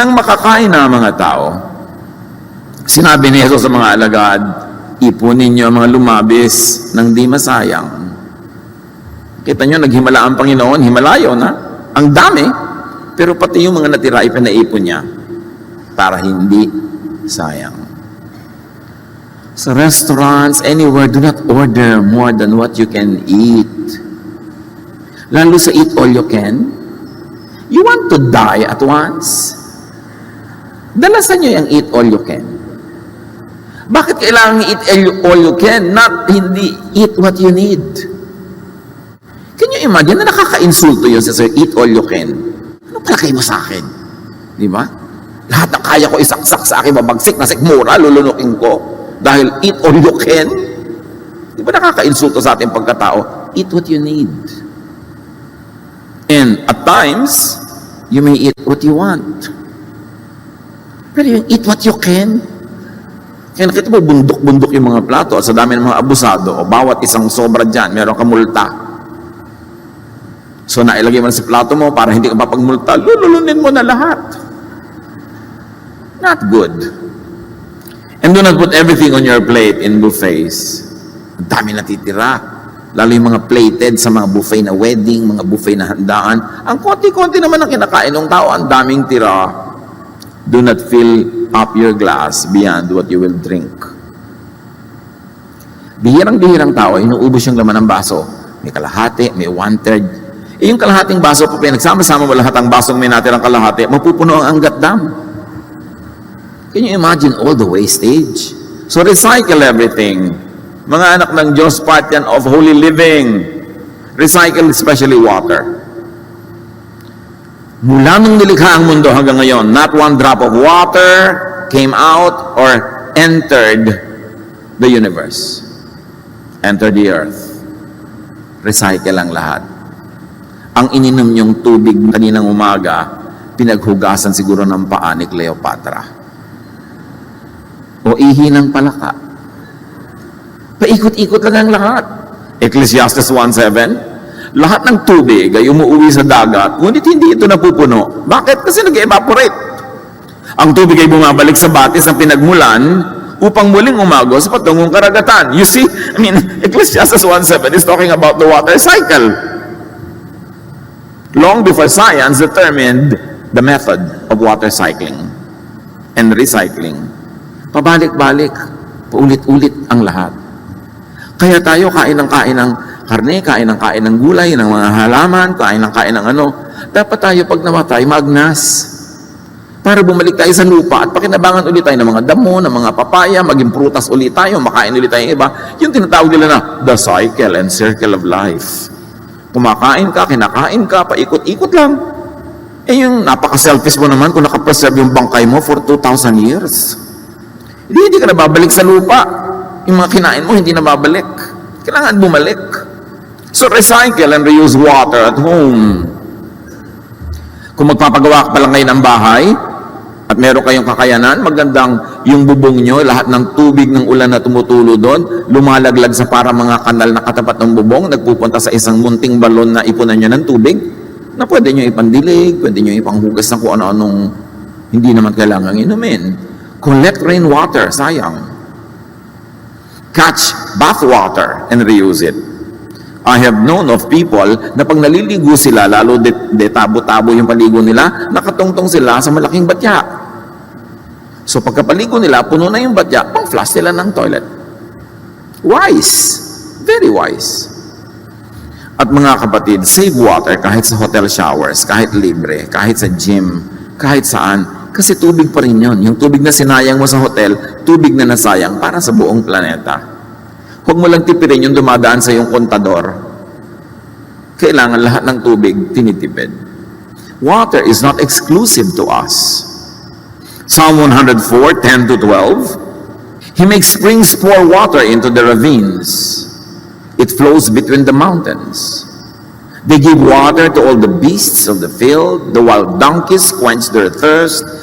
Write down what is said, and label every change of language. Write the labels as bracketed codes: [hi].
[tl] Nang makakain na mga tao, sinabi ni Jesus sa mga alagad, ipunin niyo ang mga lumabis nang di masayang. Kita niyo, naghimala ang Panginoon, himalayo na. Ang dami, pero pati yung mga natira ipinaipon niya para hindi sayang. [en] Sa restaurants, anywhere, do not order more than what you can eat. [tl] Lalo sa [en] eat all you can. You want to die at once? [tl] Dalasan nyo yung [en] eat all you can. [tl] Bakit kailangan [en] eat all you can, not [tl] hindi [en] eat what you need? Can you imagine [tl] na nakaka-insulto yun sa [en] eat all you can? [tl] Ano palagay mo sa akin? Di ba? Lahat ng kaya ko isaksak sa akin, mabagsik na sikmura, lulunukin ko. Dahil [en] eat all you can. [tl] Di ba nakaka-insulto sa ating pagkatao? [en] Eat what you need. And at times, you may eat what you want. [tl] Pero yung [en] eat what you can. [tl] Kaya nakita mo, bundok-bundok yung mga plato at sa dami ng mga abusado, o bawat isang sobra dyan, meron kang multa. So nailagay mo na sa plato mo para hindi ka mapagmulta, lululunin mo na lahat. [en] Not good. And do not put everything on your plate in buffets. [tl] Ang dami natitira. Lalo yung mga plated sa mga buffet na wedding, mga buffet na handaan. Ang konti-konti naman ang kinakain ng tao, ang daming tira. [en] Do not fill up your glass beyond what you will drink. [tl] Bihirang-bihirang tao, inuubos yung laman ng baso. May kalahati, may 1/3. Yung kalahating baso, pa pinagsama-sama mo lahat ang basong may natirang kalahati, mapupuno ang Angat Dam. [en] Can you imagine all the wastage? So recycle everything. [tl] Mga anak ng Diyos, [en] part [tl] yan [en] of holy living. Recycle especially water. [tl] Mula nung nilikha ang mundo hanggang ngayon, [en] not one drop of water came out or entered the universe. Entered the earth. Recycle [tl] ang lahat. Ang ininom niyong tubig kaninang umaga, pinaghugasan siguro ng paa ni Cleopatra. O ihi ng palaka. Paikot-ikot lang ang lahat. Ecclesiastes 1:7, lahat ng tubig ay umuuwi sa dagat, ngunit hindi ito napupuno. Bakit? Kasi nag-evaporate. Ang tubig ay bumabalik sa batis ng pinagmulan, upang muling umagos patungong karagatan. [en] You see, I mean, Ecclesiastes 1:7 is talking about the water cycle. Long before science determined the method of water cycling and recycling. [tl] Pabalik-balik, paulit-ulit ang lahat. Kaya tayo kain ng karne, kain ng gulay, ng mga halaman, kain ng ano. Dapat tayo pag namatay, magnas. Para bumalik tayo sa lupa at pakinabangan ulit tayo ng mga damo, ng mga papaya, maging prutas ulit tayo, makain ulit tayo iba. Yung tinatawag nila na [en] the cycle and circle of life. [tl] Kumakain ka, kinakain ka, paikot-ikot lang. Eh yung napaka-selfish mo naman kung nakapreserve yung bangkay mo [en] for 2,000 years. [tl] Hindi ka na babalik sa lupa. Yung mga kinain mo, hindi na babalik. Kailangan bumalik. [en] So recycle and reuse water at home. [tl] Kung magpapagawa ka pa lang ngayon ng bahay, at meron kayong kakayanan, magandang yung bubong nyo, lahat ng tubig ng ulan na tumutulo doon, lumalaglag sa para mga kanal na katapat ng bubong, nagpupunta sa isang munting balon na ipunan nyo ng tubig, na pwede nyo ipandilig, pwede nyo ipanghugas ng kung ano-anong hindi naman kailangang inumin. [en] Collect rainwater, [tl] sayang. [en] Catch bath water and reuse it. I have known of people [tl] na pag naliligo sila, lalo tabo-tabo yung paligo nila, nakatungtong sila sa malaking batya. So pagkapaligo nila, puno na yung batya, pang-flush nila ng toilet. [en] Wise. Very wise. [tl] At mga kapatid, [en] save water [tl] kahit sa [en] hotel showers, [tl] kahit libre, kahit sa gym, kahit saan. Kasi tubig pa rin yun. Yung tubig na sinayang mo sa hotel, tubig na nasayang para sa buong planeta. Huwag mo lang tipirin yung dumadaan sa iyong kontador. Kailangan lahat ng tubig tinitipid. [en] Water is not exclusive to us. Psalm 104, 10 to 12. He makes springs pour water into the ravines. It flows between the mountains. They give water to all the beasts of the field. The wild donkeys quench their thirst.